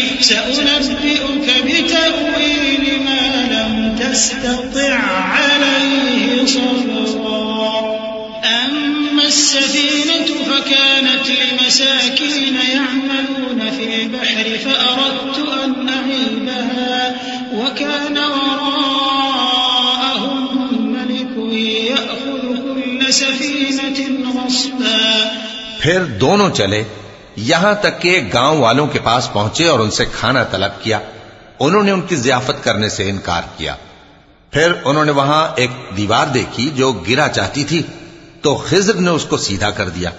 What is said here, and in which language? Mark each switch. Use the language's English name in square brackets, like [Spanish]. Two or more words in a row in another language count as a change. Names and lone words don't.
[Arabic] سأنبئك بتأويل ما لم تستطع عليه صبرا أما السفينة فكانت لمساكين يعملون في البحر فأردت أن أعيبها وكان وراءهم ملك يأخذ كل سفينة غصبا. [Urdu] پھر دونوں چلے، یہاں تک کہ گاؤں والوں کے پاس پہنچے اور ان سے کھانا طلب کیا. انہوں نے ان کی ضیافت کرنے سے انکار کیا۔ پھر انہوں نے وہاں ایک دیوار دیکھی جو گرا چاہتی تھی، تو خضر نے اس کو سیدھا کر دیا.